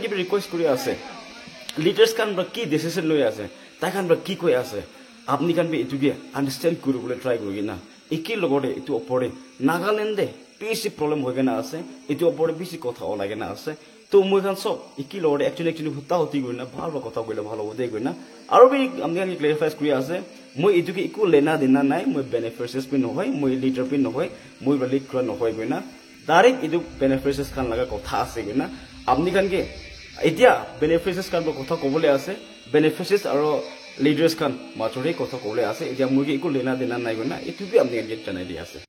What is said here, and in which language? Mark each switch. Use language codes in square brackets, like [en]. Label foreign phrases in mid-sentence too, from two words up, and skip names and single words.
[nag] gi request kuri ase leaders kan ba ki decision loi ase ta kan ba ki koi ase apni kan be itu ge understand kuru bole try gorigina iki logode itu opore Nagaland de [en] basic problem [nag] hogena ase itu opore basic kotha olagena ase to moi kan sob iki logode actually hota hoti goina bhalo kotha goile bhalo hode goina aru bi amni kan clarify kuri ase moi itu ge iku lena dena nai moi beneficiaries pin no hoy moi leader pin no hoy moi balik kra no hoy goina direct itu beneficiaries kan laga kotha ase goina apni kan ge etia beneficiaries kan kotha kobole ase beneficiaries aro leaders kan machore kotha kobole ase etia moi ge iku lena dena nai goina itu bi amni kan janai di ase